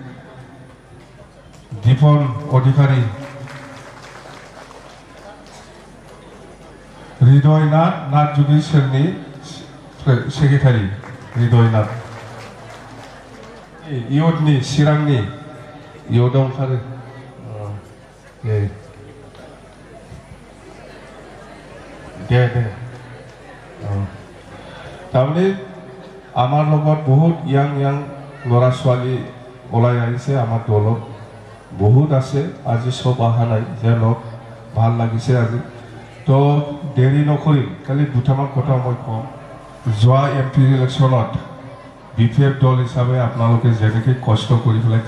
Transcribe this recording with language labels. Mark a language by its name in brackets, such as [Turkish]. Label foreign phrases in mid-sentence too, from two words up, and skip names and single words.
[Bodo] दीपन अधिकारी हृदयनाथ नाथजुगि सेलनि सेक्रेटारि हृदयनाथ इयर्डनि चिरांनि इयर्डआव ओंखारो [Assamese] दे তাৰমানে আমাৰ লগত বহুত ইয়াং ল'ৰা ছোৱালী ওলাই আহিছে আমাৰ দলত বহুত আছে আজি সব অহা নাই যেনক ভাল লাগিছে আজি তো দেৰি নকৰিম খালি দুটামান কথা মই কম যোৱা MP ইলেকশ্যনত BPF দল হিচাপে আপোনালোকে যেনেকৈ কষ্ট কৰি পেলাই